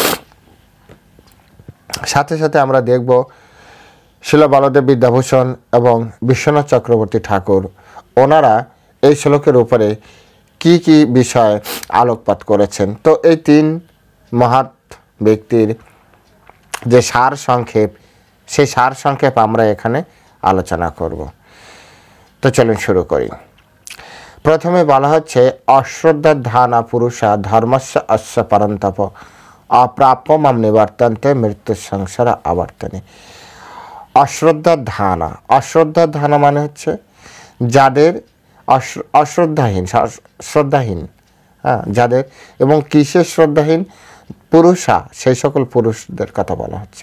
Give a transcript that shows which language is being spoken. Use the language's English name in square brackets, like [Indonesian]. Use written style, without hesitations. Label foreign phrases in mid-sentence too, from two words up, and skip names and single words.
[Bangla] সাথে সাথে আমরা দেখব শিল বলদেব বিদ্যাভূষণ এবং বিশ্বনাথ চক্রবর্তী ঠাকুর ওনারা এই শ্লোকের উপরে কি কি বিষয় আলোকপাত করেছেন। তো এই 3 মহৎ ব্যক্তির যে সার সংক্ষেপ, সেই সার সংক্ষেপ আমরা এখানে আলোচনা করব। তো চলুন শুরু করি। প্রথমে বলা হচ্ছে [Sanskrit] অশ্রদ্ধানা পুরুষা ধর্মস্য অস্য পরন্তপ অপ্রাপ্য মাম নিবর্তন্তে মৃত্যু সংসার আবর্তনে। অশ্রদ্ধানা, অশ্রদ্ধানা [Bangla] মানে হচ্ছে যাদের অশ্রদ্ধাহীন, শ্রদ্ধাহীন, যাদের, এবং কিসের শ্রদ্ধাহীন? পুরুষা, সেই সকল পুরুষদের কথা বলা হচ্ছে।